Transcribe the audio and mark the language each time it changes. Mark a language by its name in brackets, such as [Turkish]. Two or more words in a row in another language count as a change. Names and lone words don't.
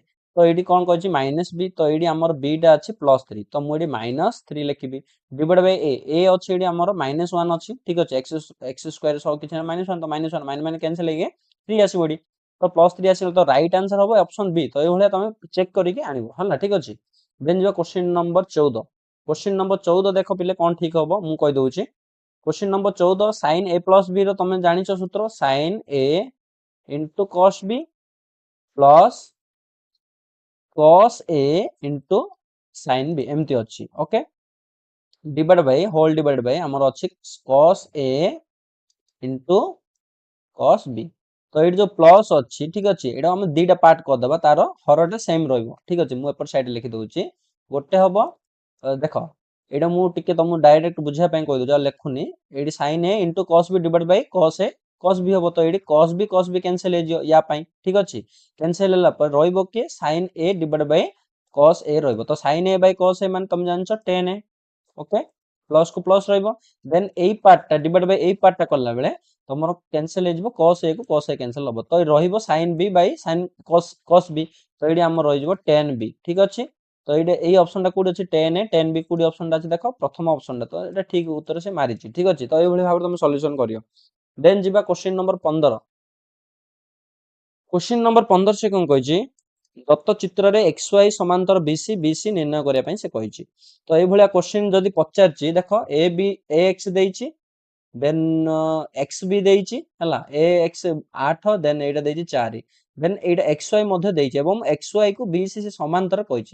[Odia] ତ ଏଇଠି କଣ କହିଛି ମାଇନସ b, ତ ଏଇଠି ଆମର b ଟା ଅଛି +3 ତ ମୁଁ ଏଠି -3 ଲେଖିବି [English] divide by [Odia] a ଅଛି ଏଠି ଆମର -1 ଅଛି। ଠିକ ଅଛି, x ସ୍କ୍ୱାର ସହ କିଛି -1 ତ -1 ମାନେ କ୍ୟାନସଲ ହେଇକି 3 ଆସିବ ଏଠି। ତ +3 ଆସିବ, ତ [English] right answer [Odia] ହବ [English] option B. [Odia] ତ ଏଇଭଳିଆ ତମେ ଚେକ୍ କରିକି ଆଣିବ। ହେଲା, ଠିକ ଅଛି, ଦେନ୍ ଯିବା [English] question number 14. question number 14 [Odia] ଦେଖ ପିଲେ କଣ ଠିକ ହବ ମୁଁ କହି ଦଉଛି। [English] question number 14 [Odia] sin a + b ର ତମେ ଜାଣିଛ ସୂତ୍ର sin a into cos b ପ୍ଲସ cos a into sin b ଏମିତି ଅଛି। ଓକେ, [English] divide by whole divide by [Odia] ଆମର ଅଛି cos a into cos b। ତ ଏଇଠି ଯୋଉ ପ୍ଲସ ଅଛି, ଠିକ ଅଛି, ଏଇଟା ଆମେ ଦିଟା ପାର୍ଟ କରିଦବା, ତାର ହରଟା ସେମ ରହିବ। ଠିକ ଅଛି, ମୁଁ ଏପଟ ସାଇଡ ଲେଖି ଦଉଛି। ଗୋଟେ ହବ ଦେଖ ଏଇଟା ମୁଁ ଟିକେ ତମକୁ ଡାଇରେକ୍ଟ ବୁଝିବା ପାଇଁ କହିଦଉଛି ଆଉ ଲେଖୁନି। ଏଇଠି sin a into cos b [English] divide by [Odia] cos a cos b ହବ। ତ ଏଇଠି cos b କ୍ୟାନସଲ ହେଇଯିବ ୟା ପାଇଁ। ଠିକ ଅଛି, କ୍ୟାନସଲ ହେଲା ପରେ ରହିବ କିଏ sin a [English] divide by [Odia] cos a ରହିବ। ତ sin a ବାଇ cos a ମାନେ ତମେ ଜାଣିଛ tan a। ଓକେ, ପ୍ଲସ କୁ ପ୍ଲସ ରହିବ, ଦେନ୍ ଏଇ ପାର୍ଟଟା [English] divide by [Odia] ଏଇ ପାର୍ଟଟା କଲା ବେଳେ ତମର କ୍ୟାନସଲ ହେଇଯିବ cos a କୁ cos a କ୍ୟାନସଲ ହବ। ତ ରହିବ sin b ବାଇ sin cos b। ତ ଏଇଠି ଆମର ରହିଯିବ tan b। ଠିକ ଅଛି, ତ ଏଇଟା ଏଇ ଅପସନଟା କୋଉଠି ଅଛି tan a tan b କୋଉଠି ଅପସନଟା ଅଛି ଦେଖ ପ୍ରଥମ ଅପସନଟା। ତ ଏଇଟା ଠିକ ଉତ୍ତର ସେ ମାରିଛି। ଠିକ ଅଛି, ତ ଏଇଭଳି ଭାବରେ ତମେ ସଲ୍ୟୁସନ କରିବ। ଦେନ୍ ଯିବା [English] question number 15. question number 15 [Odia] ସେ କଣ କହିଛି ଦତ୍ତ ଚିତ୍ରରେ XY ସମାନ୍ତର BC ନିର୍ଣ୍ଣୟ କରିବା ପାଇଁ ସେ କହିଛି। ତ ଏଇଭଳିଆ କ୍ୱେଶ୍ଚିନ୍ ଯଦି ପଚାରିଛି, ଦେଖ AX ଦେଇଛି, ଦେନ୍ XB ଦେଇଛି ହେଲା, AX 8, ଦେନ୍ ଏଇଟା ଦେଇଛି 4, ଦେନ୍ ଏଇଟା XY ମଧ୍ୟ ଦେଇଛି ଏବଂ XY କୁ BC ସେ ସମାନ୍ତର କହିଛି।